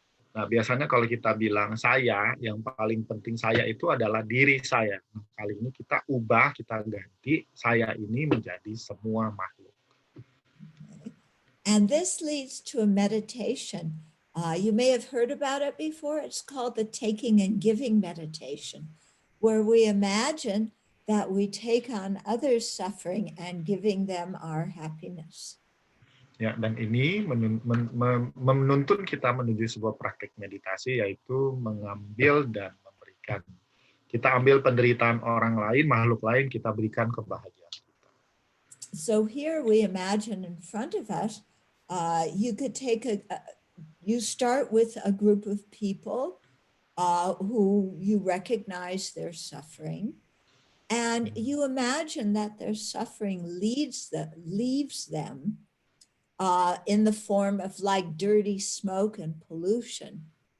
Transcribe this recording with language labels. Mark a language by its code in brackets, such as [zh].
[id] Nah, biasanya kalau kita bilang saya, yang paling penting saya itu adalah diri saya. Nah, kali ini kita ubah, kita ganti saya ini menjadi semua makhluk. [en] And this leads to a meditation. You may have heard about it before. It's called the taking and giving meditation, where we imagine that we take on others' suffering and giving them our happiness. [id] Ya, dan ini menuntun kita menuju sebuah praktik meditasi, yaitu mengambil dan memberikan. Kita ambil penderitaan orang lain, makhluk lain, kita berikan kebahagiaan kita. [en] So here we imagine in front of us, you could take you start with a group of people who you recognize their suffering. And you imagine that their suffering leaves them in the form of like dirty smoke and pollution.